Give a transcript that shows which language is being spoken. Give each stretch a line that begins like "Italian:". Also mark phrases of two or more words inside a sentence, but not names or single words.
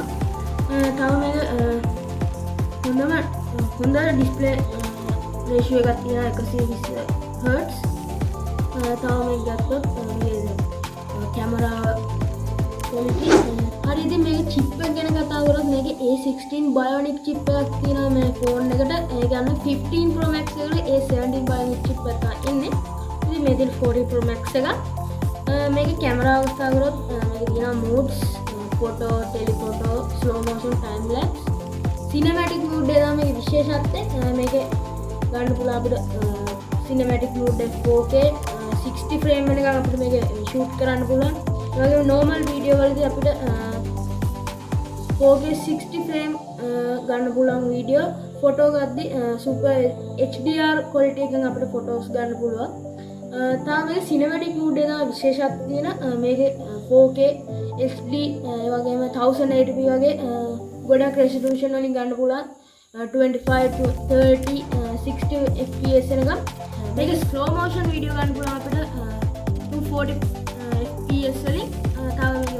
Sinhala: තව මේක හොඳ
English: display ratio
Sinhala: එකක් තියෙනවා 120 Hz. තව මේක ගත්තොත් මේ
English: camera quality
Sinhala: හරි ඉතින් මේක chip එක ගැන කතා කරොත් මේකේ
English: A16 bionic chip
Sinhala: එකක් තියෙනවා මේ ෆෝන් එකට ඒ කියන්නේ 15 Pro Max එකේ
English: A17 bionic chip
Sinhala: එකක් ඉන්නේ ඉතින් මේ තියෙන 40 Pro Max එක මේකේ කැමරාව කතා කරොත් මේකේ තියෙනවා
English: modes photo telephoto slow motion time lapse cinematic mode
Sinhala: එක තමයි විශේෂත්වය මේකේ ගන්න පුළුවන් අපිට
English: cinematic mode
Sinhala: එක
English: 4K 60 frame
Sinhala: එකක් අපිට මේක shoot කරන්න පුළුවන් ඒ වගේම
English: normal video
Sinhala: වලදී අපිට
English: 4K 60 frame
Sinhala: ගන්න පුළුවන්
English: video photo
Sinhala: ගද්දි
English: super HDR quality
Sinhala: එකෙන් අපිට photos ගන්න පුළුවන් තාම මේ
English: cinematic mode
Sinhala: එක විශේෂත්වය තියෙන මේකේ
English: 4K HD
Sinhala: ඒ වගේම 1080p වගේ ගොඩක් resolution වලින් ගන්න පුළුවන්
English: 25 to 30 60 fps
Sinhala: එකක් මේක
English: slow motion video
Sinhala: ගන්න පුළුවන් අපිට
English: 240 fps
Sinhala: වලින් තව